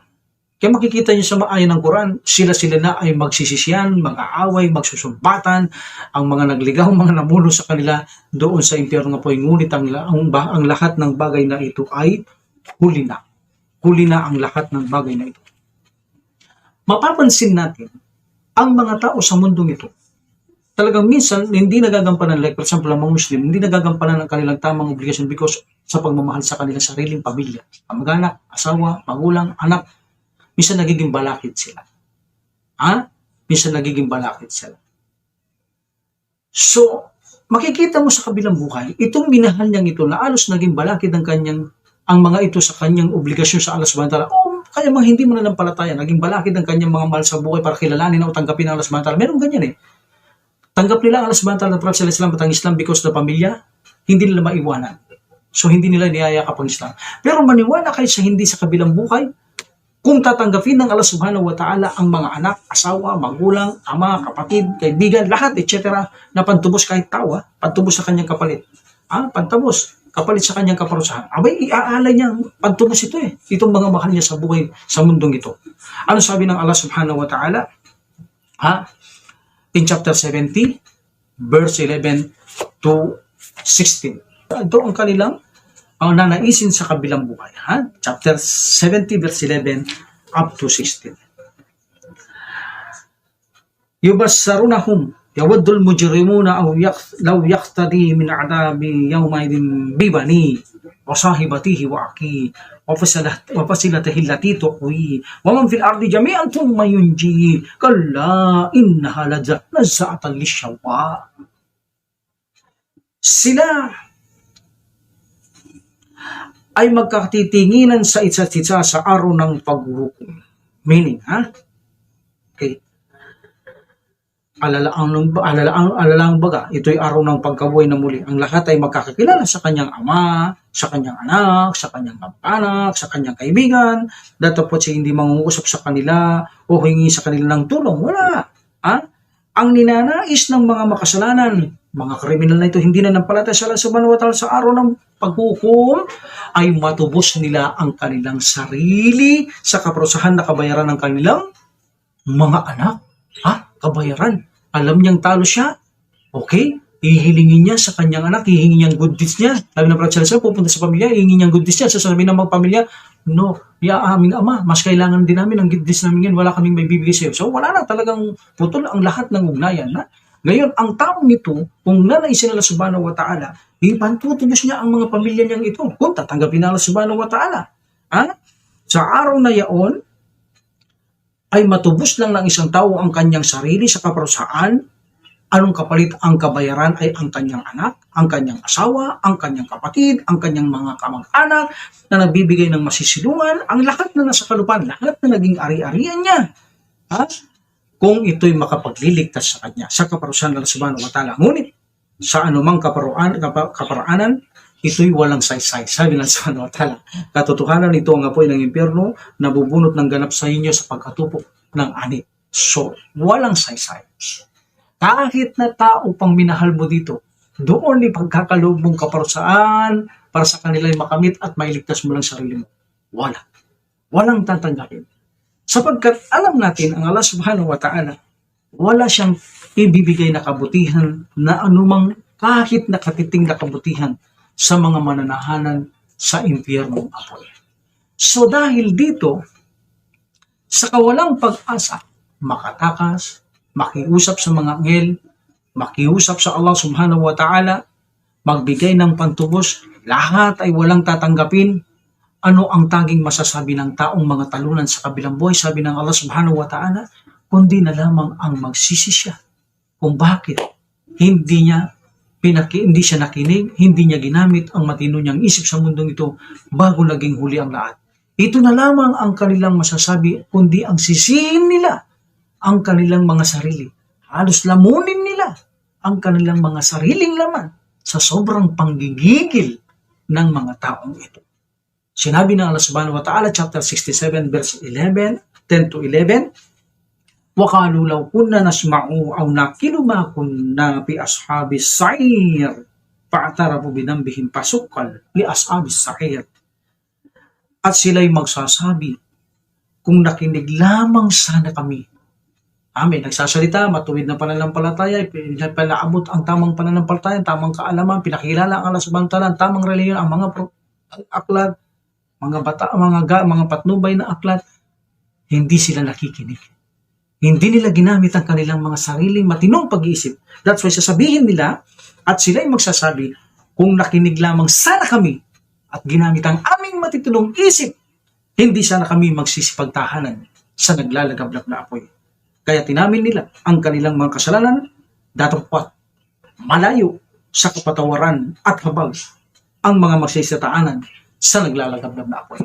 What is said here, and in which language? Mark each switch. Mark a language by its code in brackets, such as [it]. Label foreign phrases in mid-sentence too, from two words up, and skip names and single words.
[tl] Kaya makikita niyo sa ayon ng Quran, sila-sila na ay magsisisiyan, mag-aaway, magsusumbatan, ang mga nagligaw, mga namulo sa kanila doon sa impyerno nga po. Ngunit ang lahat ng bagay na ito ay huli na. Huli na ang lahat ng bagay na ito. Mapapansin natin, ang mga tao sa mundong ito, talagang minsan hindi nagagampanan, [en] like for example, [tl] ang mga Muslim, hindi nagagampanan ang kanilang tamang obligasyon because sa pagmamahal sa kanilang sariling pamilya, kamag-anak, asawa, magulang, anak, minsan nagiging balakid sila. Minsan nagiging balakid sila. So, makikita mo sa kabilang buhay, itong minahal niyang ito na alos naging balakid ang mga ito sa kanyang obligasyon sa Allah [ar] سبحانه وتعالى. [tl] Kaya mga hindi mananampalataya, naging balakid ang kanyang mga mahal sa buhay para kilalanin o tanggapin ang Allah [ar] سبحانه وتعالى. [tl] Meron ganyan eh. Tanggap nila ang Allah [ar] سبحانه وتعالى, [tl] Prophet [ar] صلى الله عليه وسلم [tl] at ang Islam because na pamilya, hindi nila maiwanan. So hindi nila niyayakap ang Islam. Pero maniwala kayo sa hindi sa kabilang buhay, kung tatanggapin ng Allah [ar] سبحانه وتعالى [tl] ang mga anak, asawa, magulang, ama, kapatid, kaibigan, lahat, etc. na pantubos kahit tawa, pantubos sa kanyang kapalit. Pantubos, kapalit sa kanyang kaparusahan. Abay, iaalay niya, pantubos ito eh. Itong mga mahal niya sa buhay, sa mundong ito. Ano sabi ng Allah [ar] سبحانه وتعالى? [en] In chapter 70, verse 11 to 16. [tl] Ito ang kanilang nanaisin sa kabilang buhay. [en] Chapter 70, verse 11 up to 16. [ar] يبصرونهم يود المجرمون لو يفتدي من عذاب يومئذ ببني وصاحبته وأخي وفصيلته التي تؤوي ومن في الأرض جميعا ثم ينجي كلا إنها لظى نزاعة للشوى. [tl] Sila ay magkatitinginan sa isa't isa sa araw ng paghuhukom. [en] Meaning, okay. [tl] Alalaang baga, ito'y araw ng pagkabuhay na muli. Ang lahat ay magkakakilala sa kanyang ama, sa kanyang anak, sa kanyang kamag-anak, sa kanyang kaibigan. Datapot siya hindi mangungusap sa kanila o hingi sa kanila ng tulong. Wala. Ang ninanais ng mga makasalanan, mga kriminal na ito, hindi na nampalataya sa Allah [ar] سبحانه وتعالى [tl] sa araw ng paghukom, ay matubos nila ang kanilang sarili sa kaparusahan na kabayaran ng kanilang mga anak. Kabayaran. Alam niyang talo siya. Okay? Ihilingin niya sa kanyang anak, hihingin niyang [en] good deeds [tl] niya. Sabi ng Prophet [ar] صلى الله عليه وسلم, [tl] pupunta sa pamilya, hihingin niyang [en] good deeds [tl] niya. Sasabihin ng mga pamilya, no, aming ama, mas kailangan din namin ang [en] good deeds [tl] namin ngayon, wala kaming may bibigay sa'yo. So wala na, talagang putol ang lahat ng ugnayan. Ngayon, ang taong ito, kung nanaisin Allah [ar] سبحانه وتعالى, [tl] ipantutubos niya ang mga pamilya niyang ito. Kung tatanggapin Allah [ar] سبحانه وتعالى. [tl] Sa araw na yaon, ay matubos lang ng isang tao ang kanyang sarili sa kaparusahan. Anong kapalit? Ang kabayaran ay ang kanyang anak, ang kanyang asawa, ang kanyang kapatid, ang kanyang mga kamag-anak na nagbibigay ng masisilungan, ang lahat na nasa kalupaan, lahat na naging ari-arian niya. Kung ito'y makapagliligtas sa kanya, sa kaparusahan ng Allah [ar] سبحانه وتعالى. [tl] Ngunit, sa anumang kaparaanan, ito'y walang saysay. Sabi ng [ar] سبحانه وتعالى, [tl] katotohanan ito ang apoy ng impyerno na bubunot ng ganap sa inyo sa pagkatupok ng ani. So, walang saysay. Kahit na tao pang minahal mo dito, doon ni pagkakaloob mong kaparusaan para sa kanila'y makamit at mailigtas mo lang sarili mo. Wala. Walang tatanggapin. Sapagkat alam natin ang Allah [ar] سبحانه وتعالى, [tl] wala siyang ibibigay na kabutihan na anumang kahit nakatiting na kabutihan sa mga mananahanan sa impyernong apoy. So dahil dito, sa kawalang pag-asa, makatakas, makiusap sa mga anghel, makiusap sa Allah [ar] سبحانه وتعالى, [tl] magbigay ng pantubos, lahat ay walang tatanggapin. Ano ang tanging masasabi ng taong mga talunan sa kabilang buhay? Sabi ng Allah [ar] سبحانه وتعالى, [tl] kundi na lamang ang magsisi siya. Kung bakit hindi siya nakinig, hindi niya ginamit ang matino niyang isip sa mundong ito bago naging huli ang lahat. Ito na lamang ang kanilang masasabi, kundi ang sisihin nila ang kanilang mga sarili. Halos lamunin nila ang kanilang mga sariling laman sa sobrang panggigigil ng mga taong ito. Sinabi ng Allah [ar] سبحانه وتعالى, [en] chapter 67, verse 11, 10 to 11, [ar] وَقَالُوا لَوْ كُنَّا نَسْمَعُ أَوْ نَعْقِلُ مَا كُنَّا فِي أَصْحَابِ السَّعِيرِ فَاعْتَرَفُوا بِذَنبِهِمْ فَسُحْقًا لِأَصْحَابِ السَّعِيرِ. [tl] At sila'y magsasabi, kung nakinig lamang sana kami. May nagsasalita, matuwid na pananampalataya, pinaabot ang tamang pananampalataya, tamang kaalaman, pinakilala ang Allah [ar] سبحانه وتعالى, [tl] ang tamang reliyon, ang mga aklat, mga patnubay na aklat, hindi sila nakikinig. Hindi nila ginamit ang kanilang mga sariling matinong pag-iisip. [en] That's why [tl] sasabihin nila at sila'y magsasabi, kung nakinig lamang sana kami at ginamit ang aming matitinong isip, hindi sana kami magsisipagtahanan sa naglalagablak na apoy. Kaya tinamin nila ang kanilang mga kasalanan, datapwat malayo sa kapatawaran at habag ang mga magsisitaanan sa naglalagablak na apoy.